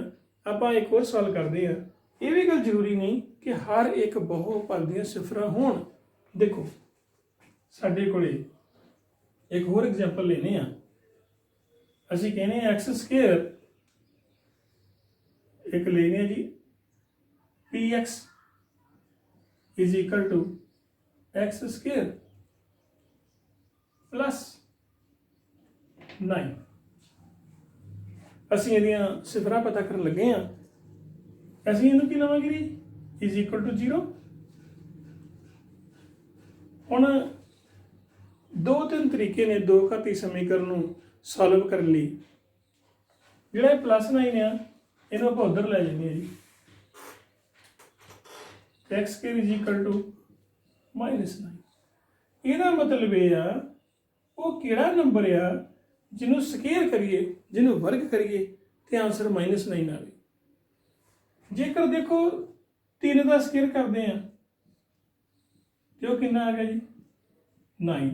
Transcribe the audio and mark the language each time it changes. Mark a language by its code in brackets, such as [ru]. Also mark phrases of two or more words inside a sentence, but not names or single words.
[pa] ਆਪਾਂ ਇੱਕ ਹੋਰ ਸਵਾਲ ਕਰਦੇ ਆ, ਇਹ ਵੀ ਗੱਲ ਜ਼ਰੂਰੀ ਨਹੀਂ ਕਿ ਹਰ ਇੱਕ ਬਹੁਪਦ ਦੀਆਂ ਸਿਫਰਾਂ ਹੋਣ। ਦੇਖੋ ਸਾਡੇ ਕੋਲੇ ਇੱਕ ਹੋਰ ਐਗਜ਼ਾਮਪਲ ਲੈਨੇ ਆ। ਅਸੀਂ ਕਹਿੰਦੇ ਆ [en] x square, [pa] ਇੱਕ ਲੈਨੇ ਆ ਜੀ [en] px is equal to x square plus 9। [pa] ਅਸੀਂ ਇਹਦੀਆਂ ਸਿਫਰਾਂ ਪਤਾ ਕਰਨ ਲੱਗੇ ਆ। ਅਸੀਂ ਇਹਨੂੰ ਕੀ ਲਵਾਂਗੇ ਜੀ, [en] is equal to 0। [pa] ਹੁਣ ਦੋ ਤਿੰਨ ਤਰੀਕੇ ਨੇ ਦੋ ਘਾਤੀ ਸਮੀਕਰਨ ਨੂੰ ਸੋਲਵ ਕਰਨ ਲਈ। ਜਿਹੜਾ ਇਹ +9 ਆ, ਇਹਨੂੰ ਆਪਾਂ ਉੱਧਰ ਲੈ ਜਾਂਦੇ ਆ ਜੀ, [en] x square is equal to -9। [pa] ਇਹਦਾ ਮਤਲਬ ਇਹ ਆ, ਉਹ ਕਿਹੜਾ ਨੰਬਰ ਆ ਜਿਹਨੂੰ ਸਕੁਅਰ ਕਰੀਏ, ਜਿਹਨੂੰ ਵਰਗ ਕਰੀਏ ਤੇ ਆਨਸਰ -9 ਆਵੇ। ਜੇਕਰ ਦੇਖੋ 3 ਦਾ ਸਕੁਅਰ ਕਰਦੇ ਆ ਤੇ ਉਹ ਕਿੰਨਾ ਆ ਗਿਆ ਜੀ, 9।